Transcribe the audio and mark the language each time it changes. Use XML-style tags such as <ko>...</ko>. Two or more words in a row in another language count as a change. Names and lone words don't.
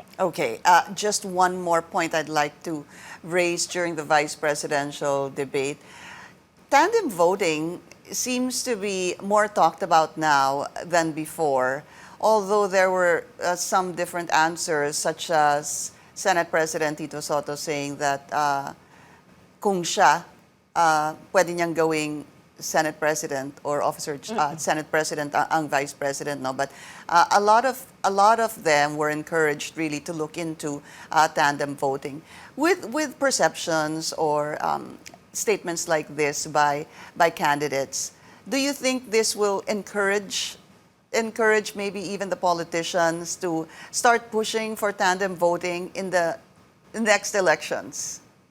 <en>Okay, just one more point I'd like to raise during the vice presidential debate. Tandem voting seems to be more talked about now than before, although there were some different answers, such as Senate President Tito Soto saying that</en> <tl>kung siya, pwede niyang gawing</tl> <en>Senate President or officer Senate President</en> <tl>ang Vice President,</tl> <en>no? But a lot of them were encouraged really to look into tandem voting with perceptions or statements like this by candidates. Do you think this will encourage maybe even the politicians to start pushing for tandem voting in the next elections?</en>